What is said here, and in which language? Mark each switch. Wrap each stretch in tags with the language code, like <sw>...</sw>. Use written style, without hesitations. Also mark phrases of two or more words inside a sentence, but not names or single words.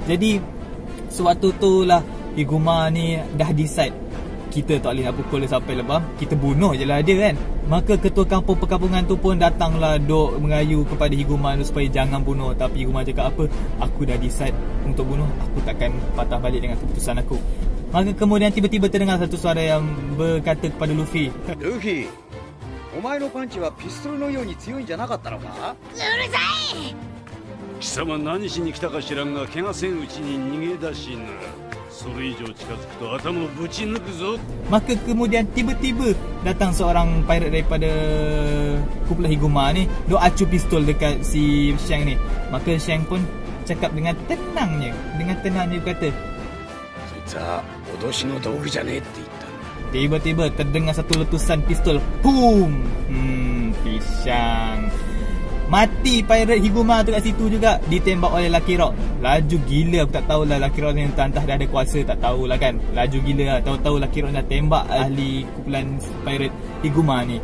<ms>Jadi sewaktu tu lah Higuma ni dah decide, kita tak boleh nak pukul dia sampai lebam, kita bunuh je lah dia kan. Maka ketua kampung perkampungan tu pun datanglah dok merayu kepada Higuma tu supaya jangan bunuh. Tapi Higuma cakap apa? Aku dah decide untuk bunuh, aku takkan patah balik dengan keputusan aku. Maka kemudian tiba-tiba terdengar satu suara yang berkata kepada Luffy,</ms> <ja>Luffy, お前のパンチはピストルのように強いんじゃなかったのか? うるさい! 貴様何しに来たか知らんが怪我せんうちに逃げ出しな。それ以上近づくと頭をぶち抜くぞ.</ja> <ms>Maka kemudian tiba-tiba datang seorang pirate daripada kumpulan Higuma ni, dok acu pistol dekat si Shang ni. Maka Shang pun cakap dengan tenangnya berkata,</ms> <ja>"来た脅しの道具じゃねえって言った."</ja> <ms>Tiba-tiba terdengar satu letusan pistol. Boom. Pisang. Mati pirate Higuma tu kat situ juga, ditembak oleh Lucky Rock. Laju gila, aku tak tahulah Lucky Rock ni entah dah ada kuasa, tak tahulah kan. Laju gila lah, tahu-tahu Lucky Rock dah tembak ahli kumpulan pirate Higuma ni.</ms>